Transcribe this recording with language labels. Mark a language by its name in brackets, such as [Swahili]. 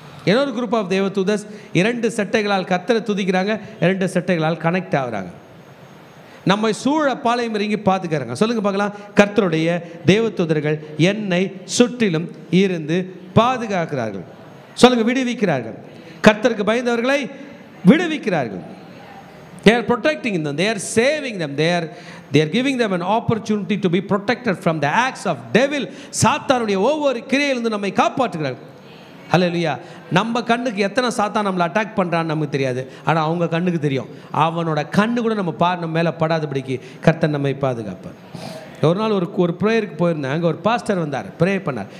[Tamil] இன்னொரு group of தேவதூதர்ஸ் 2 செட்டைகளால் கர்த்தரை துதிக்கிறாங்க, 2 செட்டைகளால் connect ஆகுறாங்க. நம்மை சூழ பாளையம் இறங்கி பார்த்துக்கிறாங்க. சொல்லுங்க பார்க்கலாம். கர்த்தருடைய தேவதூதர்கள் என்னை சுற்றிலும் இருந்து பாதுகாக்கிறார்கள். சொல்லுங்க, விடுவிக்கிறார்கள். கர்த்தருக்கு பயந்தவர்களை விடுவிக்கிறார்கள். [English] They are protecting them, they are saving them, they are giving them an opportunity to be protected from the acts of devil. [Tamil] சாத்தானுடைய ஒவ்வொரு கிரியையிலிருந்து நம்மை காப்பாற்றுகிறார்கள். ஹல்லேலூயா. நம்ம கண்ணுக்கு எத்தனை சாத்தான் நம்மளை அட்டாக் பண்ணுறான்னு நமக்கு தெரியாது, ஆனால் அவங்க கண்ணுக்கு தெரியும். அவனோட கண்ணு கூட நம்ம மேலே படாதபடிக்கு கர்த்தர் நம்மை பாதுகாப்பார். ஒரு நாள் ஒரு ப்ரேயருக்கு போயிருந்தேன். அங்கே ஒரு பாஸ்டர் வந்தார், ப்ரே பண்ணார்.